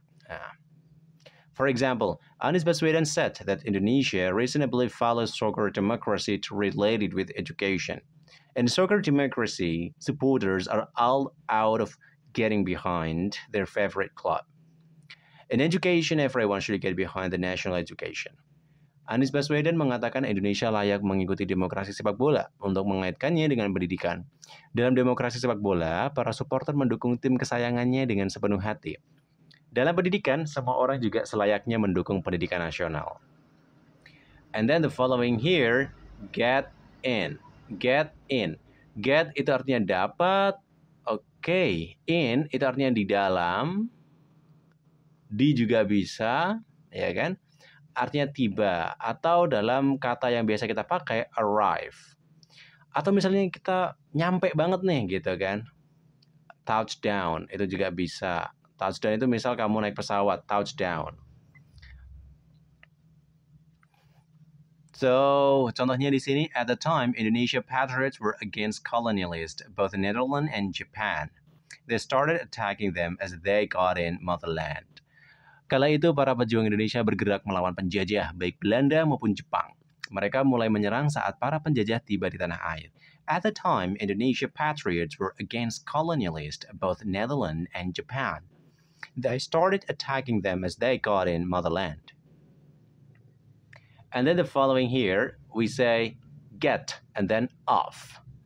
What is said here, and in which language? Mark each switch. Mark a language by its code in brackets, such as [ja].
[en] Nah, for example, Anies Baswedan said that Indonesia reasonably follows soccer democracy related with education. In soccer democracy, supporters are all out of getting behind their favorite club. In education, everyone should get behind the national education. [id] Anies Baswedan mengatakan Indonesia layak mengikuti demokrasi sepak bola untuk mengaitkannya dengan pendidikan. Dalam demokrasi sepak bola, para supporter mendukung tim kesayangannya dengan sepenuh hati. Dalam pendidikan, semua orang juga selayaknya mendukung pendidikan nasional. [en] And then the following here, get in. [id] Get in. Get itu artinya dapat. Oke. In itu artinya di dalam. Di juga bisa, ya kan? Artinya tiba, atau dalam kata yang biasa kita pakai, arrive. Atau misalnya kita nyampe banget nih, gitu kan. Touchdown, itu juga bisa. Touchdown itu misal kamu naik pesawat, touchdown. [en] So, [id] contohnya di sini, [en] at the time, Indonesia patriots were against colonialists, both Netherlands and Japan. They started attacking them as they got in motherland. [id] Kala itu para pejuang Indonesia bergerak melawan penjajah, baik Belanda maupun Jepang. Mereka mulai menyerang saat para penjajah tiba di tanah air. [en] At the time, Indonesia patriots were against colonialists, both Netherlands and Japan. They started attacking them as they got in motherland. And then the following here, we say get and then off.